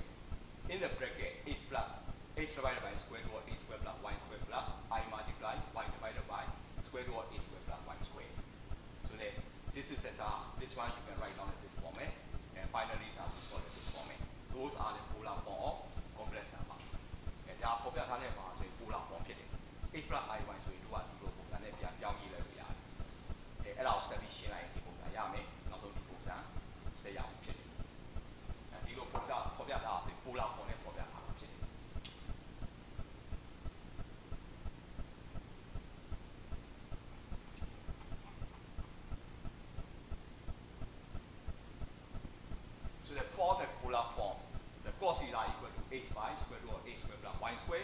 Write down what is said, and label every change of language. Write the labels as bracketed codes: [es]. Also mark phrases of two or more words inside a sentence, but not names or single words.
[en] In the bracket, h divided by square root of a square plus y square plus I multiply y divided by square root of a square plus y square. So that this is this one you can write down in this format, and finally this is this format. Those are the polar form of complex number. And there are popular polar form [my] ဖြစ်တယ် [en] h plus I1 [my] ဆိုရင်တို့ကဒီလိုပုံစံနဲ့ပြန်ပြောင်းကြည့်လိုက်လို့ရတယ်။အဲ့ဒါကိုဆက်ပြီးရှင်းလိုက်ရင်ဒီပုံစံရမယ်။နောက်ဆုံးဒီပုံစံဆက်ရအောင်ဖြစ်တယ်။ဒီလိုပုံစံဖော်ပြထားတာဆို [en] polar form [my] နဲ့ဖော်ပြထားတာဖြစ်တယ်။ [en] So that for the polar form, the cos theta equal to h by square root of a square plus y square.